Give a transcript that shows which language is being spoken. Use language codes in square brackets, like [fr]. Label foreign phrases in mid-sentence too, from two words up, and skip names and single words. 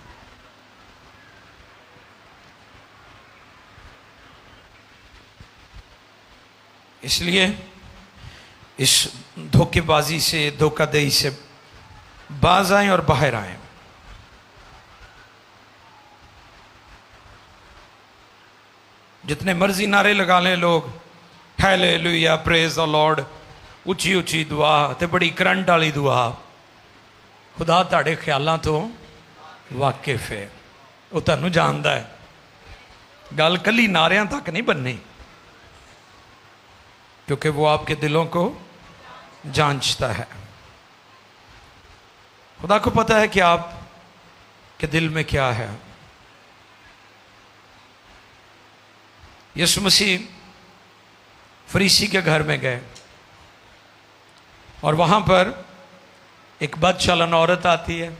[ur] اس لیے اس دھوکے بازی سے, دھوکہ دہی سے باز آئیں اور باہر آئیں. [pa] جتنے مرضی نعرے لگا لیں لوگ, ہیلیلویا, [en] praise the Lord, [pa] اچھی اچھی دعا تے بڑی کرنٹ والی دعا, خدا تہاڈے خیالاں تو واقف ہے, وہ تانوں جاندا ہے. گل کلی نعریاں تک نہیں بننی, [ur] کیونکہ وہ آپ کے دلوں کو جانچتا ہے. خدا کو پتہ ہے کہ آپ کے دل میں کیا ہے. یسوع مسیح فریسی کے گھر میں گئے اور وہاں پر ایک بد چلن عورت آتی ہے.